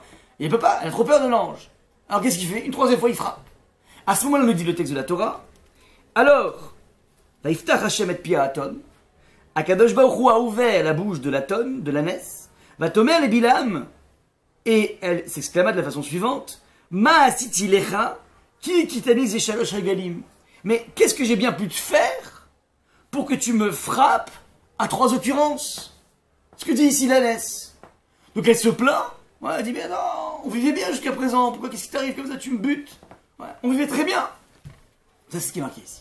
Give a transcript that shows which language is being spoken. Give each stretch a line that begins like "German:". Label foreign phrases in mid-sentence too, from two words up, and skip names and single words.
French: Et elle peut pas, elle a trop peur de l'ange. Alors qu'est-ce qu'il fait? Une troisième fois, il frappe. À ce moment-là, nous dit le texte de la Torah. Alors,
Hebrew: ויפתח ה' את פי האתון, הקדוש ברוך הוא
French: a ouvert la bouche de l'Aton, de l'ânesse,
Hebrew: ותאמר
French: les Bilam, et elle s'exclama de la façon suivante,
Hebrew: מה עשיתי לך, כי הכיתני זה שלש רגלים.
French: Mais qu'est-ce que j'ai bien pu te faire pour que tu me frappes à 3 occurrences? Ce que dit ici l'ânesse. Donc elle se plaint, ouais, elle dit, mais non, on vivait bien jusqu'à présent, pourquoi qu'est-ce qui t'arrive comme ça, tu me butes? Ouais, on vivait très bien. Ça, c'est ce qui est marqué ici.